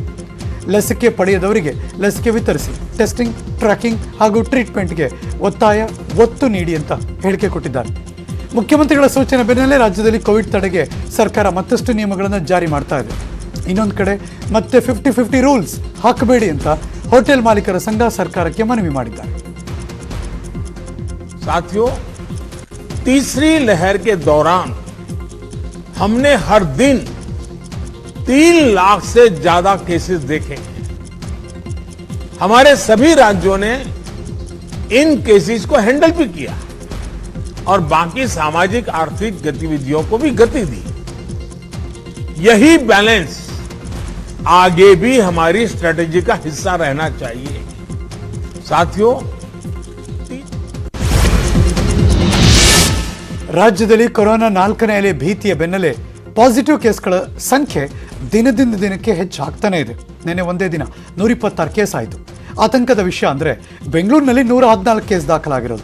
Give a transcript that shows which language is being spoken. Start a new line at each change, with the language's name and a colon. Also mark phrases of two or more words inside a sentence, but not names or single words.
Kannada: ಲಸಿಕೆ ಪಡೆಯದವರಿಗೆ ಲಸಿಕೆ ವಿತರಿಸಿ,
English: testing, tracking
Kannada: ಹಾಗೂ ಟ್ರೀಟ್ಮೆಂಟ್ಗೆ ಒತ್ತು ನೀಡಿ ಅಂತ ಹೇಳಿಕೆ ಕೊಟ್ಟಿದ್ದಾರೆ. ಮುಖ್ಯಮಂತ್ರಿಗಳ ಸೂಚನೆ ಬೆನ್ನಲ್ಲೇ ರಾಜ್ಯದಲ್ಲಿ ಕೋವಿಡ್ ತಡೆಗೆ ಸರ್ಕಾರ ಮತ್ತಷ್ಟು ನಿಯಮಗಳನ್ನು ಜಾರಿ ಮಾಡ್ತಾ ಇದೆ. ಇನ್ನೊಂದು ಕಡೆ ಮತ್ತೆ 50-50 ರೂಲ್ಸ್ ಹಾಕಬೇಡಿ ಅಂತ ಹೋಟೆಲ್ ಮಾಲೀಕರ ಸಂಘ ಸರ್ಕಾರಕ್ಕೆ ಮನವಿ ಮಾಡಿದ್ದಾರೆ.
Hindi: साथियों, तीसरी लहर के दौरान हमने हर दिन 3 लाख से ज्यादा केसेस देखे हैं. हमारे सभी राज्यों ने इन केसेस को हैंडल भी किया और बाकी सामाजिक आर्थिक गतिविधियों को भी गति दी. यही बैलेंस आगे भी हमारी स्ट्रेटेजी का हिस्सा रहना चाहिए. साथियों,
Kannada: ರಾಜ್ಯದಲ್ಲಿ ಕೊರೋನಾ 4ನೇ ಅಲೆ ಭೀತಿಯ ಬೆನ್ನಲ್ಲೇ
English: positive cases
Kannada: ಸಂಖ್ಯೆ ದಿನದಿಂದ ದಿನಕ್ಕೆ ಹೆಚ್ಚಾಗ್ತಾನೆ ಇದೆ. ನಿನ್ನೆ ಒಂದೇ ದಿನ 126 ಕೇಸ್ ಆಯಿತು. ಆತಂಕದ ವಿಷಯ ಅಂದರೆ ಬೆಂಗಳೂರಿನಲ್ಲಿ 114 ಕೇಸ್ ದಾಖಲಾಗಿರೋದು.